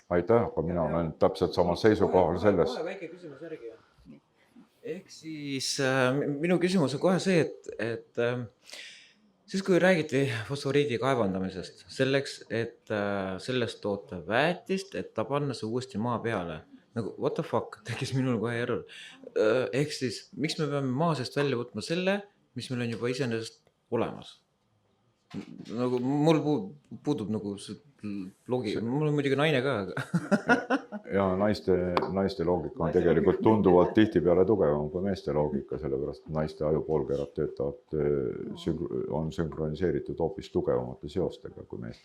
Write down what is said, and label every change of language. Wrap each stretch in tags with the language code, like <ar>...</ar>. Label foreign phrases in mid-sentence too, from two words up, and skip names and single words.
<et>Aitäh, aga mina olen täpselt samal seisukohal selles. Väike küsimus järgi. Ehk siis minu küsimus on kohe see, et siis kui räägiti fosforiidi kaevandamisest selleks, et sellest toota väetist, et ta panna see uuesti maa peale.</et> <en>Nagu what the fuck,</en> <et>tekkis minul kohe error. Ehk siis, miks me peame maa seest välja võtma selle, mis meil on juba iseenesest olemas? Nagu mul puudub nagu loogika, mul on muidugi naine ka. Ja naiste loogika on tegelikult tunduvalt tihtipeale tugevam kui meeste loogika, sellepärast naiste ajupoolkerad on sünkroniseeritud hoopis tugevamate seostega kui meestel.</et>